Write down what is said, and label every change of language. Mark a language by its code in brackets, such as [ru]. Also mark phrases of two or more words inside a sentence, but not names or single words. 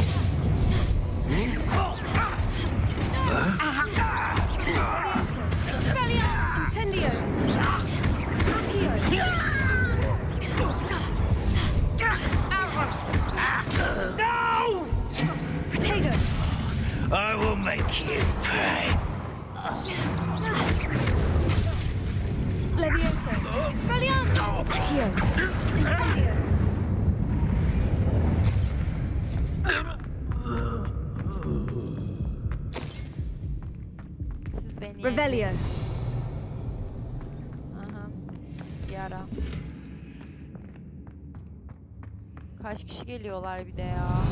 [en] Incendio. No! Potato. I will make you pay. Leviosa. Accio. Incendio. [tr] Siz beni Revelio. yeneceksiniz. Aha. Bir ara. Kaç kişi geliyorlar bir de ya.